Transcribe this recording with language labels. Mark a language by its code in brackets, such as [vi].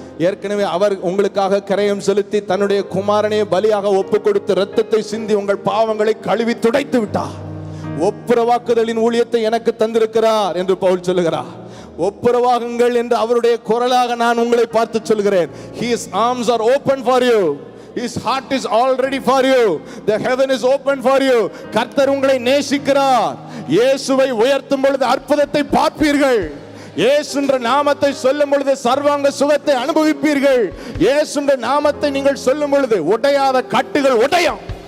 [ta] ஏற்கனவே அவர் உங்களுக்காக கரையம் செலுத்தி தன்னுடைய குமாரனை பலியாக ஒப்பு கொடுத்து இரத்தத்தை சிந்தி உங்கள் பாவங்களை கழுவி துடைத்து விட்டார். ஒப்புரவாக்குதலின் ஊழியத்தை எனக்கு தந்திருக்கிறார் என்று பவுல் சொல்லுகிறார். ஒப்புரவாகுங்கள் என்று அவருடைய குரலாக நான் உங்களை பார்த்து சொல்கிறேன். [en] His arms are open for you. His heart is already for you. The heaven is open for you. [ta] கர்த்தர் உங்களை நேசிக்கிறார். இயேசுவை உயர்த்தும் பொழுது அற்புதத்தை பார்ப்பீர்கள். இயேசுன்ற நாமத்தை சொல்லும் பொழுது சர்வாங்க சுகத்தை அனுபவிப்பீர்கள். இயேசுன்ற நாமத்தை நீங்கள் சொல்லும் பொழுது உடையாத கட்டுகள் உடையும்.